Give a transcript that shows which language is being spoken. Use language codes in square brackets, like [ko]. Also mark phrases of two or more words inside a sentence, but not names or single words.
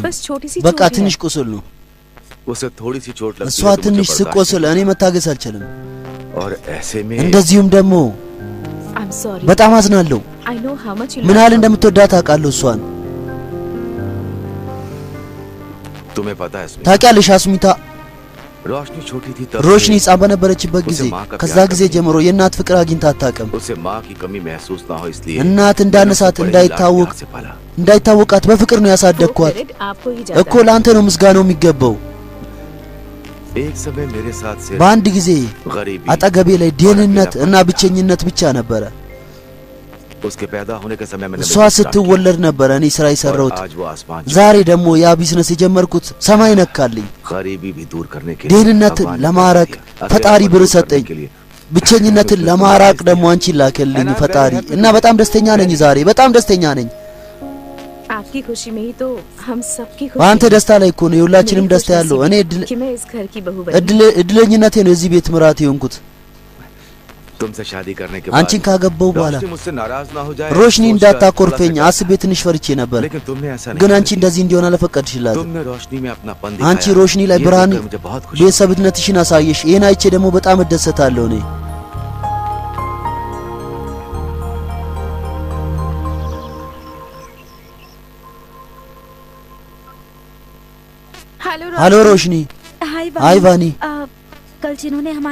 [hi] बस छोटी सी [am] በቃ [hi] चोट है। [am] ትንሽ ቁስል ነው። [hi] उसे थोड़ी सी चोट लगती [am] እሷ [hi] है तो [am] ትንሽ [hi] मुझे [am] ስቆስል እኔ መታገስ አልችልም። [hi] बर्दाश्त- और ऐसे में [am] እንደዚሁም ደግሞ [en] I'm sorry. [am] በጣም አዝናለሁ። [en] I know how much you [am] ምን [en] love [am] ያህል [en] her. [am] እንደምትወዳት አውቃለሁ እሷን። [hi] तुम्हें पता है स्मिता, [am] ታውቂያለሽ አስሚታ [hi] रोशनी छोटी थी तब [am] ሮሽኒ [hi] से [am] ሕፃን በነበረችበት ጊዜ ከዛ ጊዜ ጀምሮ የእናት ፍቅር አግኝታ አታውቅም። [hi] उसे माँ की कमी महसूस ना हो इसलिए [am] እናት እንዳነሳት [hi] मैंने उसे बड़े [am] እንዳይታወቅ [hi] लाड प्यार से पाला। [am] እንዳይታወቃት በፍቅር ነው [hi] वो [am] ያሳደግኳት። [hi] credit आपको ही [am] እኮ [hi] जाता है। [am] ለአንተ ነው ምስጋናው የሚገባው። [hi] एक समय मेरे साथ से [am] በአንድ ጊዜ [hi] गरीबी [am] አጠገቤ ላይ ድህነት እና ብቸኝነት ብቻ ነበረ። [hi] उसके पैदा होने के समय मैंने [am] እሷ [en] business start [am] ስትወለድ ነበረ እኔ ስራ [hi] किया। [am] የሰራሁት። [hi] और आज वो आसमान [am] ዛሬ ደግሞ ያ ቢዝነስ የጀመርኩት ሰማይ ነካልኝ። [hi] गरीबी भी दूर करने के [am] ድህነትን [hi] भगवान ने [am] ለማራቅ [hi] दिया। अकेलापन [am] ፈጣሪ ብር [hi] दूर [am] ሰጠኝ። [hi] करने के लिए [am] ብቸኝነትን ለማራቅ ደግሞ አንቺን ላከልኝ ፈጣሪ እና በጣም ደስተኛ ነኝ ዛሬ በጣም ደስተኛ ነኝ። [hi] आपकी खुशी में ही तो हम सबकी खुशी [am] በአንተ [hi] है। [am] ደስታ ላይ እኮ ነው የሁላችንም [hi] मेरी [am] ደስታ ያለው። እኔ [hi] खुशनसीबी कि मैं इस घर की बहू बनी। [am] እድለኝነቴ ነው እዚህ ቤት ምራት የሆንኩት። [hi] तुमसे शादी करने के [am] አንቺን [hi] बाद [am] ካገባው በኋላ [hi] रोशनी मुझसे नाराज ना हो जाए [am] ሮሽኒ [hi] सोचकर [am] እንዳታኮርፈኝ [hi] थोड़ा सा [am] አስቤ ትንሽ ፈርቼ ነበር [hi] लेकिन तुमने ऐसा नहीं [am] ግን [hi] किया। [am] አንቺ እንደዚህ እንዲሆን አልፈቀድሽላትም [hi] तुमने रोशनी में अपना पन [am] አንቺ [hi] दिखाया। [am] ሮሽኒ ላይ [hi] ये [am] ብርሃን [hi] देखकर मुझे बहुत खुशी [am] ቤተሰብነትሽን አሳየሽ ይሄን አይቼ ደግሞ በጣም እደሰታለሁ እኔ ሃሎ ሮሽኒ हाय वानी [hi] कल जिन्होंने हमारी